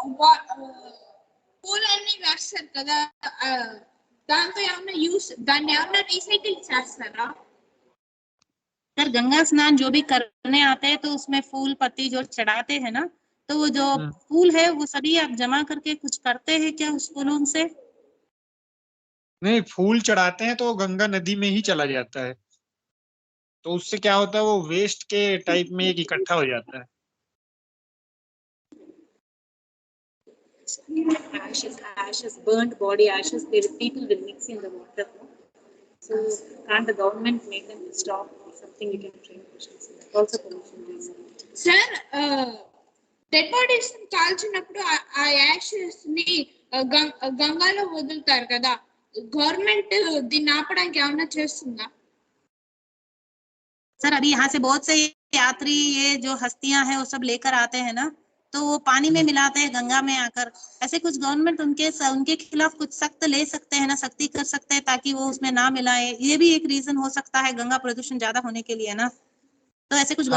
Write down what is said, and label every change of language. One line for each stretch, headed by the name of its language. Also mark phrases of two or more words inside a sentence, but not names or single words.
Telugu: పూలన్నీ వేస్తారు కదా, దాంతో ఏమన్నా దాన్ని ఏమన్నా రీసైకిల్ చేస్తారా?
Hindi: सर गंगा स्नान जो भी करने आते हैं तो उसमें फूल पत्ती जो चढ़ाते हैं ना, तो वो जो फूल है वो सभी आप जमा करके कुछ करते हैं क्या उस फूलों से? नहीं, फूल चढ़ाते हैं तो गंगा नदी में ही चला जाता है, तो उससे क्या होता है वो वेस्ट के टाइप में एक इकट्ठा हो जाता है।
English: ashes, burnt body ashes, people will mix in the water. So can't the government make them stop or something? You can train questions. Also pollution reason.
Telugu: సార్
English: dead bodies
Telugu: కాల్చినప్పుడు ఆ యాషెస్ ని గంగాలో వదులుతారు కదా, గవర్నమెంట్ దీన్ని ఆపడానికి ఏమన్నా చేస్తుందా?
Hindi: सर अभी यहाँ से बहुत से यात्री ये जो हस्तियां हैं वो सब लेकर आते हैं ना, तो वो पानी में मिलाते हैं गंगा में आकर, ऐसे कुछ गवर्नमेंट उनके खिलाफ कुछ सख्त ले सकते हैं ना, सख्ती कर सकते हैं ताकि वो उसमें ना मिलाए, ये भी एक रीजन हो सकता है गंगा प्रदूषण ज्यादा होने के लिए ना, तो ऐसे कुछ